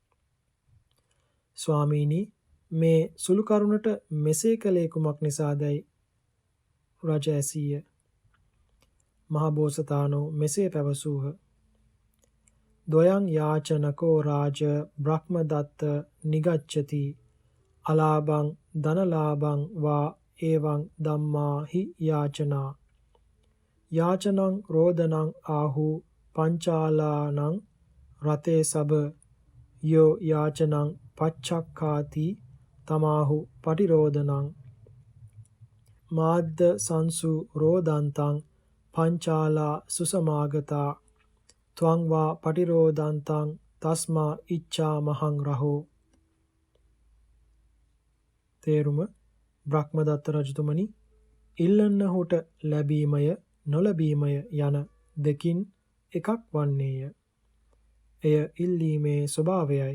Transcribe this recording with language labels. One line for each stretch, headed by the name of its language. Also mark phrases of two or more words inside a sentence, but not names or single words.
Sinhala: ස්වාමීනි මේ සුළු කරුණට මෙසේ කළේ කුමක් නිසාදයි රජ ඇසීය. මහ බෝසතාණෝ මෙසේ පැවසූහ.
Pali: ද්වයං යාචනකෝ රාජ බ්‍රහ්මදත්ත නිගච්ඡති අලාභං ධනලාභං වා එවං ධම්මා හි යාචනා යාචනං රෝදනං ආහු පංචාලානං රතේ සබ යෝ යාචනං පච්චක්ඛාති තමාහු පටිරෝදනං මාද්ද සංසු රෝදන්තං පංචාලා සුසමාගතා ත්වං වා පටිරෝදන්තං තස්මා ඉච්ඡා මහං රහෝ.
Sinhala: තේරුම බ්‍රහ්මදත්ත රජතුමනි ඉල්ලන්නහුට ලැබීමය නොලැබීමය යන දෙකින් එකක් වන්නේය. එය ඉල්ලීමේ ස්වභාවයයි.